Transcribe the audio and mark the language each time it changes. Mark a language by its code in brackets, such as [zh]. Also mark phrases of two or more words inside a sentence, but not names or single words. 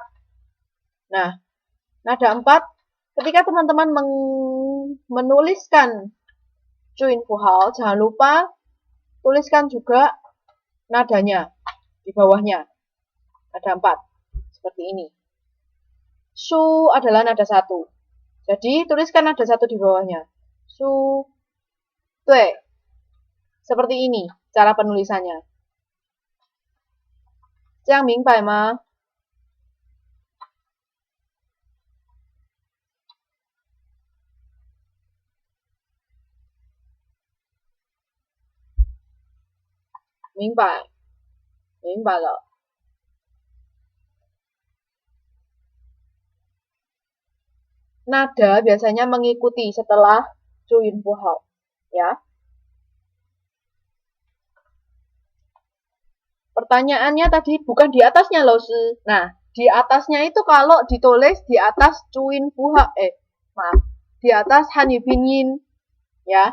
[id] Nah, nada 4 ketika teman-teman menuliskan Juin Puhao, jangan lupa tuliskan juga nadanya di bawahnya. Nada 4 seperti ini. Shu adalah nada 1. Jadi, tuliskan nada 1 di bawahnya. Su, tue. Seperti ini cara penulisannya. [zh] 这样明白吗? Mingbai. 明白了. [id] Nada biasanya mengikuti setelah Juin Puhao, ya. Pertanyaannya tadi bukan di atasnya loh, Nah, di atasnya itu kalau ditulis di atas Juin Puhao, di atas Han Yu Pinyin, ya.